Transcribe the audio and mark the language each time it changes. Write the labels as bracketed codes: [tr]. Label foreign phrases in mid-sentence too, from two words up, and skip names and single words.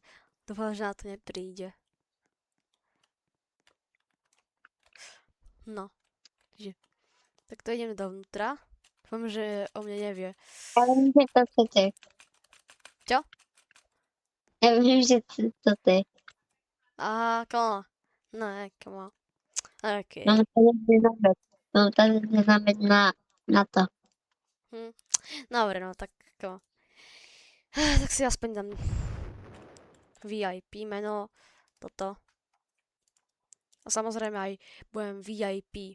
[sk] Dúfam, že na to nepríde. No. Tak to idem dovnútra. Dúfam, že o mne nevie. Ja viem, že to chcete. Čo? Ja viem, že to ty. Aha, [en] come on. [sk] No, [en] come on. [sk] OK. Mám tady znamená na to. Dobre, no tak [en] come on. [sk] Tak si aspoň dám VIP meno, toto. A samozrejme aj budem VIP.